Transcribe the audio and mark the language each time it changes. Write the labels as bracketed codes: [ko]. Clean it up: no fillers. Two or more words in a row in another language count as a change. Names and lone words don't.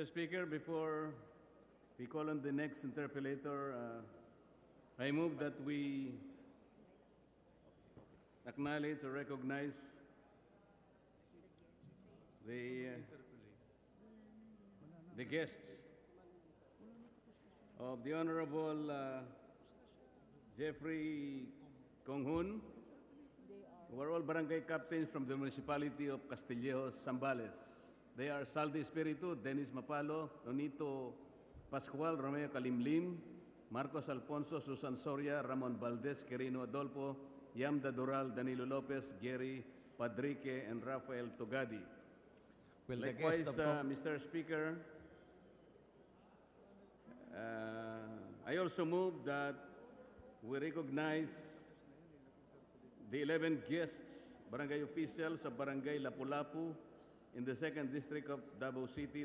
[en] Speaker, before we call on the next interpellator, I move that we acknowledge or recognize the guests of the Honorable Jeffrey Conghun, who are all barangay captains from the municipality of Castillejos, Zambales. They are Saldi Espiritu, Dennis Mapalo, Nonito Pascual, Romeo Kalimlim, Marcos Alfonso, Susan Soria, Ramon Valdez, Quirino Adolfo, Yamda Doral, Danilo Lopez, Gary Padrique, and Rafael Togadi. Will the Likewise, guest of Mr. Speaker, I also move that we recognize the 11 guests, barangay officials of Barangay Lapu-Lapu in the 2nd District of Davao City.